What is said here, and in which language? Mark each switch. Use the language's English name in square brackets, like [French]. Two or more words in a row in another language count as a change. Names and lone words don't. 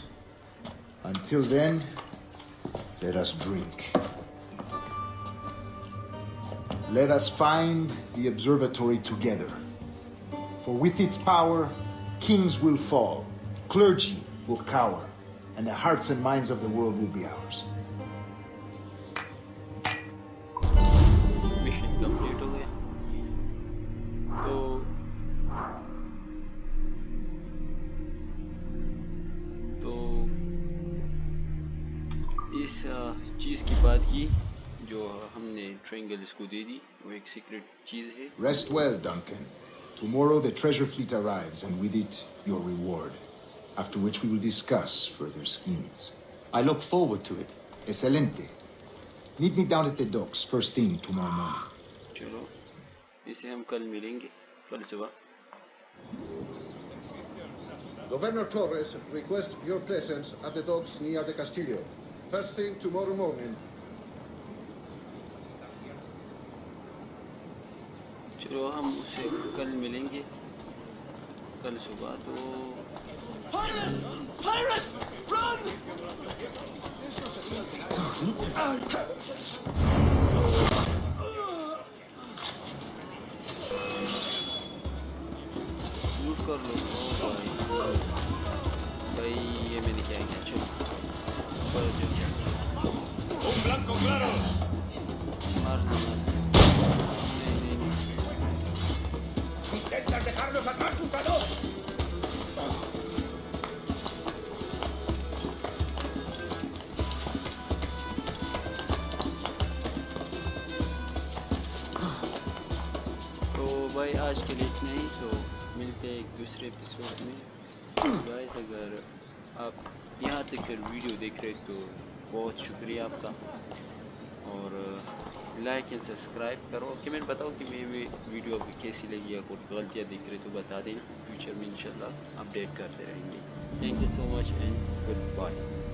[English] Until then, let us drink. Let us find the observatory together. For with its power, kings will fall, clergy will cower, and the hearts and minds of the world will be ours. mission complete [Hindi] हो गया। तो इस चीज़ की बात की जो हमने ट्रायंगल इसको दे दी, वो एक सीक्रेट चीज़ है। [English] Rest well, Duncan. Tomorrow the treasure fleet arrives, and with it, your reward. After which we will discuss further schemes. I look forward to it. [Spanish] Excelente. [English] Meet me down at the docks first thing tomorrow morning. [Hindi] चलो, इसे हम कल मिलेंगे, कल सुबह। [English] Governor Torres requests your presence at the docks near the Castillo. First thing tomorrow morning. [Hindi] चलो हम उसे कल मिलेंगे, कल सुबह। तो [English] Pirates! Pirates! Run! [Hindi] लूट कर लो। ओ भाई, भाई ये मैंने क्या किया? चलो [Spanish] Un blanco claro. [Hindi] मारना। नहीं। [Spanish] Intentas dejarnos atrás, cruzador. [Hindi] भाई आज के लिए इतना ही। तो मिलते हैं एक दूसरे एपिसोड में। गाइस अगर आप यहाँ तक फिर वीडियो देख रहे तो बहुत शुक्रिया आपका, और [English] like and subscribe [Hindi] करो। कमेंट बताओ कि मेरी वीडियो आपको कैसी लगी, या कोई गलतियाँ दिख रही तो बता देना। फ्यूचर में इंशाल्लाह अपडेट करते रहेंगे। [English] thank you so much and good bye.